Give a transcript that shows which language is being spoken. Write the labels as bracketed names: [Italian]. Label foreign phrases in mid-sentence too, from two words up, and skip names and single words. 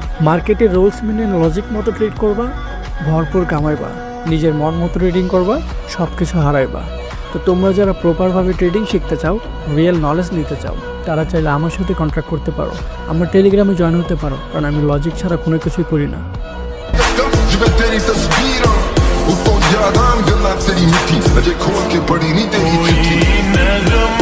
[Bangla] মার্কেটের রুলস মেনে লজিক মতো ট্রেড করবা, ভরপুর কামাইবা। নিজের মন মতো ট্রেডিং করবা, সব কিছু হারাইবা। তো তোমরা যারা প্রপারভাবে ট্রেডিং শিখতে চাও, রিয়েল নলেজ নিতে চাও, তারা চাইলে আমার সাথে কন্ট্যাক্ট করতে পারো। আমার টেলিগ্রামে জয়েন হতে পারো, কারণ আমি লজিক ছাড়া কোনো কিছুই করি না। [Punjabi] ਜਿਵੇਂ ਤੇਰੀ ਤਸਵੀਰਾਂ ਉਤੋਂ ਯਾਦਾਂ ਗੱਲਾਂ ਤੇਰੀ ਮਿੱਠੀ ਅਜੇ ਖੋਲ ਕੇ ਪੜੀ ਨਹੀਂ ਤੇਰੀ ਚਿੱਠੀ